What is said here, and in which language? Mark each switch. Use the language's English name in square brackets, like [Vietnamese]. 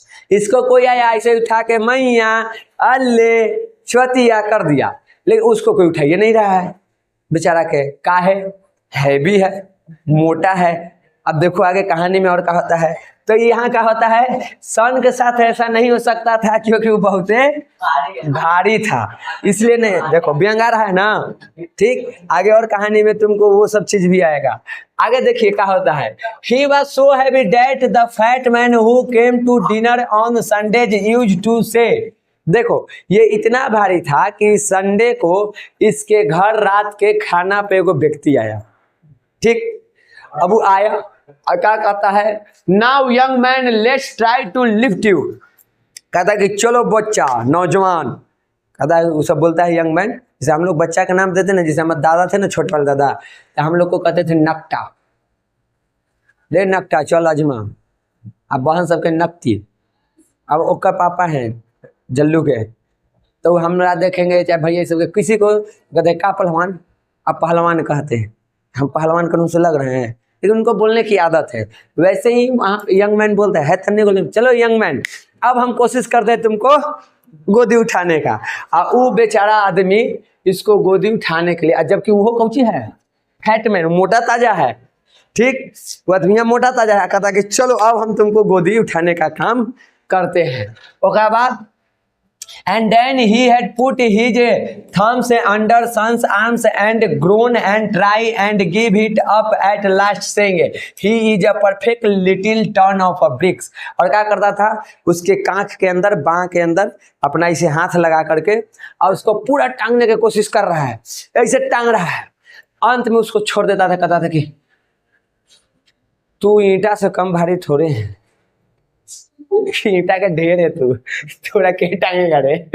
[Hindi] इसको कोई आया ऐसे उठा के मैया अल्ले छतिया कर दिया, लेकिन उसको कोई उठाइए नहीं रहा है, बेचारा के काहे, हैवी है, मोटा है। अब देखो आगे कहानी में और क्या होता है, तो यहाँ क्या होता है, सन के साथ ऐसा नहीं हो सकता था क्योंकि वो बहुत भारी था, इसलिए नहीं। देखो व्यंग आ रहा है ना, ठीक, आगे और कहानी में तुमको वो सब चीज भी आएगा। आगे देखिए क्या होता है, [English] he was so heavy that the fat man who came to dinner on Sundays used to say। [Hindi] देखो ये इतना भारी था कि संडे को इसके घर रात के खाना पे एगो व्यक्ति आया, ठीक। अब वो आया और क्या कहता है, [English] now young man let's try to lift you, [Hindi] कहता है कि चलो बच्चा नौजवान, कहता है, वो सब बोलता है यंग मैन, जैसे हम लोग बच्चा का नाम देते ना, जैसे हमारे दादा थे ना, छोटे वाले दादा, तो हम लोग को कहते थे नकटा, ले नकटा चल अजमा। अब बहन सबके नकती, अब ओका पापा हैं जल्लू के, तो हमरा देखेंगे चाहे भैया सबके, किसी को कहते का पहलवान, अब पहलवान कहते हैं, हम पहलवान कानून से लग रहे हैं, लेकिन उनको बोलने की आदत है। वैसे ही वहाँ यंग मैन बोलता है तन्ने को, [English] चलो young man [Hindi] अब हम कोशिश करते हैं तुमको गोदी उठाने का। और वो बेचारा आदमी इसको गोदी उठाने के लिए, जबकि वो कौची है, फैट मैन, मोटा ताजा है, ठीक, वो आदमी मोटा ताजा है, कहता कि चलो अब हम तुमको गोदी उठाने का काम करते हैं। उसके बाद [English] and then he had put his thumbs under son's arms and grown and try and give it up at last saying he is a perfect little ton of a bricks। [Hindi] और क्या करता था, उसके कांख के अंदर, बाँ के अंदर अपना इसे हाथ लगा करके और उसको पूरा टांगने की कोशिश कर रहा है, ऐसे टांग रहा है, अंत में उसको छोड़ देता था, कहता था कि तू ईंटा से कम भारी थोड़े है, ईंटा का ढेर है तू, थोड़ा के टांगेगा रे।